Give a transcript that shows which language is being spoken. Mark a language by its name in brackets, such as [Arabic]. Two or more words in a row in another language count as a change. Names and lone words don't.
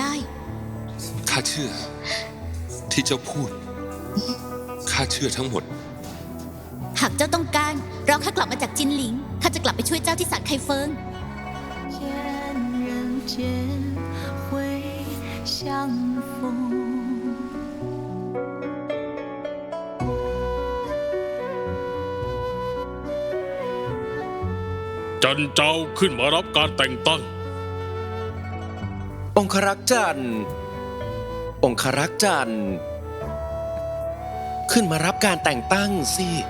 [Thai] ข้าเชื่อ ที่เจ้าพูด ข้าเชื่อทั้งหมด หากเจ้าต้องการรอข้ากลับมาจากจินหลิงข้าจะกลับไปช่วยเจ้าที่สันไคเฟิง [Chinese] 愿人间会相逢。 [Thai] จันเจ้าขึ้นมารับการแต่งตั้ง องครักษ์จันทร์องครักษ์จันทร์ขึ้นมารับการแต่งตั้งสิ